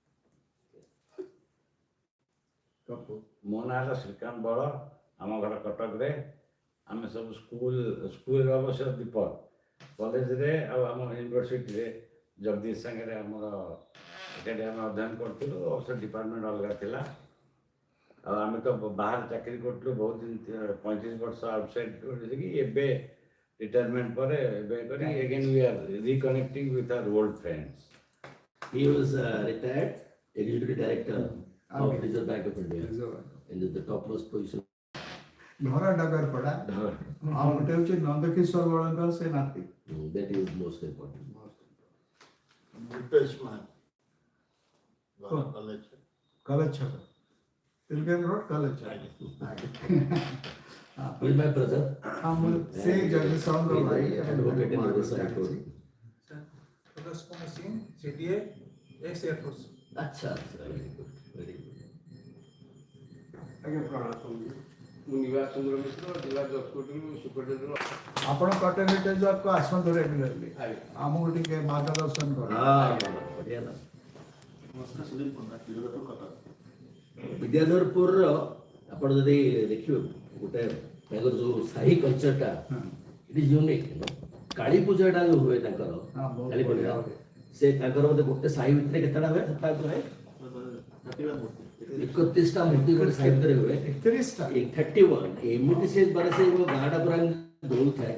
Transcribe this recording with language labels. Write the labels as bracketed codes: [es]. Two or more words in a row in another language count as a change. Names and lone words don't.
[or] ମୋ ନାଁ ହେଲା ଶ୍ରୀକାନ୍ତ ବଳ ଆମ ଘର କଟକରେ ଆମେ ସବୁ ସ୍କୁଲରେ ଅବଶ୍ୟ ଦୀପକ କଲେଜରେ ଆଉ ଆମ ୟୁନିଭର୍ସିଟିରେ ଜଗଦୀଶ ସାଙ୍ଗରେ ଆମର ଏକାଠି ଆମେ ଅଧ୍ୟୟନ କରୁଥିଲୁ ଅବଶ୍ୟ ଡିପାର୍ଟମେଣ୍ଟ ଅଲଗା ଥିଲା ଆଉ ଆମେ ତ ବାହାରେ ଚାକିରି କରୁଥିଲୁ ବହୁତ ଦିନ 35 ବର୍ଷ ଆଉଟସାଇଡ୍ କରିକି ଏବେ ରିଟାୟାରମେଣ୍ଟ ପରେ ଏବେ କରି [en] again we are reconnecting with our old friends. He was retired executive director of Reserve Bank of India in the topmost position. [or] ଘର ଡଗର ପଡ଼ା ଆଉ ଗୋଟେ ହେଉଛି ନନ୍ଦକିଶୋର ବଳଙ୍କର ସେ ନାତି [en] That is most important. [or] କଲେଜ ଛକ ତିଲକେନ୍ ରୋଡ କଲେଜ [en] With my brother. [or] ସେ ଜଗଦୀଶ ସାହୁଙ୍କ ଭାଇ [en] Advocate in the side road. CDA, ex-Air Force. Acha, very good, very good. [or] ଆପଣ କଟକ ହେରିଟେଜ୍ ୱାର୍କକୁ ଆସନ୍ତୁ ରେଗୁଲାରଲି ଆମକୁ ଟିକେ ମାର୍ଗଦର୍ଶନ କର ବିଦ୍ୟାଧରପୁରର ଆପଣ ଯଦି ଦେଖିବେ ଗୋଟେ ତାଙ୍କର ଯୋଉ ସାହି କଲଚରଟା [en] it is unique [or] କାଳୀ ପୂଜାଟା ଯୋଉ ହୁଏ ତାଙ୍କର କାଳୀ ପୂଜା ସେ ତାଙ୍କର ବୋଧେ ଗୋଟେ ସାହି ଭିତରେ କେତେଟା ହୁଏ 31ଟା ମୂର୍ତ୍ତି ଗୋଟେ ସାହି ଭିତରେ ହୁଏ 31 ଏମିତି ସେ ମାନେ ସେ ଗାଁଟା ପୁରା ଦଉଥାଏ